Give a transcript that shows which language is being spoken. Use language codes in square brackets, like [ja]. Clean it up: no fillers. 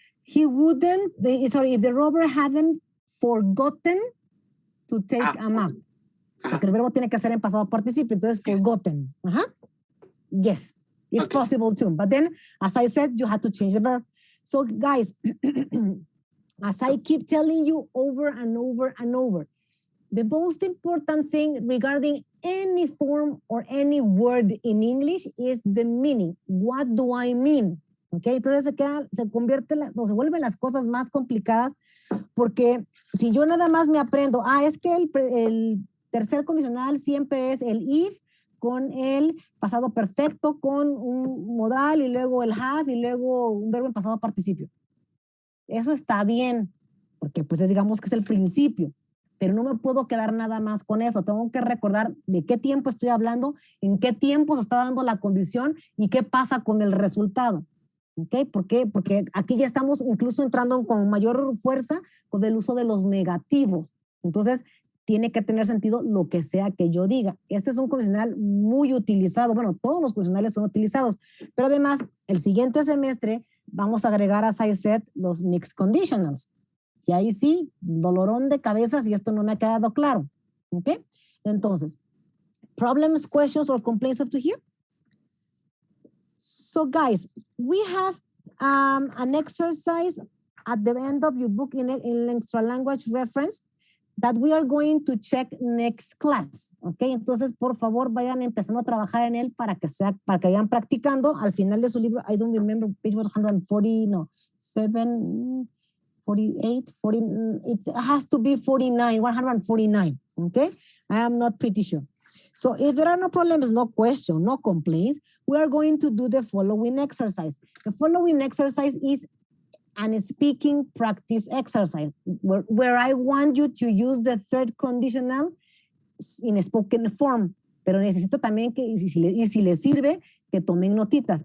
[en] He wouldn't, if the robber hadn't forgotten to take a map. [es] Porque el verbo tiene que ser en pasado participio, entonces forgotten. [en] Yes, it's possible too. But then, as I said, you had to change the verb. So guys, as I keep telling you over and over and over, the most important thing regarding any form or any word in English is the meaning. What do I mean? [es] Okay, entonces se vuelven las cosas más complicadas porque si yo nada más me aprendo, es que el tercer condicional siempre es el if con el pasado perfecto, con un modal y luego el have y luego un verbo en pasado participio. Eso está bien, porque pues digamos que es el principio, pero no me puedo quedar nada más con eso. Tengo que recordar de qué tiempo estoy hablando, en qué tiempo se está dando la condición y qué pasa con el resultado. ¿Ok? ¿Por qué? Porque aquí ya estamos incluso entrando con mayor fuerza con el uso de los negativos. Entonces, tiene que tener sentido lo que sea que yo diga. Este es un condicional muy utilizado. Bueno, todos los condicionales son utilizados, pero además, el siguiente semestre vamos a agregar, as I said, los mixed conditionals. Y ahí sí, dolorón de cabeza si esto no me ha quedado claro. ¿Ok? [en] Entonces, problems, questions, or complaints up to here? So guys, we have an exercise at the end of your book in extra language reference that we are going to check next class, ¿ok? [es] Entonces, por favor, vayan empezando a trabajar en él para que vayan practicando. [en] Al final de su libro, I don't remember, page 140, no, 7, 48, 40, it has to be 49, 149, okay? I am not pretty sure. So if there are no problems, no question, no complaints, we are going to do the following exercise. The following exercise is an speaking practice exercise where I want you to use the third conditional in a spoken form. [es] Pero necesito también que, y si les sirve, que tomen notitas.